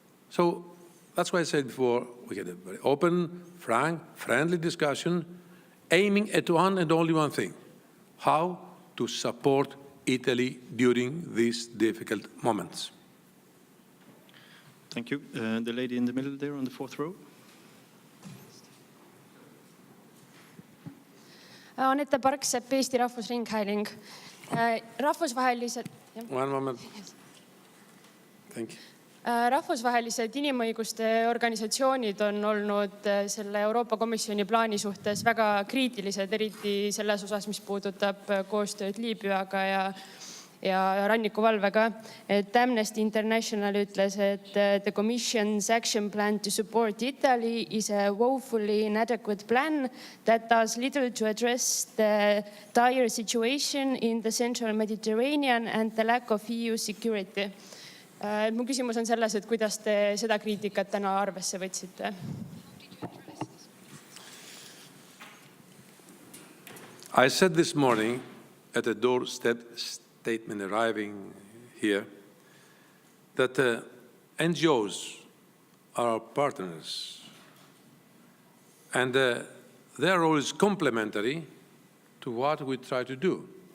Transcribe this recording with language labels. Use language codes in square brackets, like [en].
[en] So that's why I said before, we had a very open, frank, friendly discussion aiming at one and only one thing: how to support Italy during these difficult moments. Thank you. The lady in the middle there on the fourth row. [et] Anette Parksepp, Eesti Rahvusringhääling. Rahvusvahelised... [en] One moment. Thank you. [et] Rahvusvahelised inimõiguste organisatsioonid on olnud selle Euroopa Komisjoni plaani suhtes väga kriitilised, eriti selles osas, mis puudutab koostööd Liibüaga ja rannikuvalvega. Et Amnesty International ütles, et [en] the Commission's action plan to support Italy is a woefully inadequate plan that does little to address the dire situation in the Central Mediterranean and the lack of EU security. [et] Mu küsimus on selles, et kuidas te seda kriitikat täna arvesse võtsite? [en] I said this morning at a doorstep statement arriving here that NGOs are our partners and their role is complementary to what we try to do.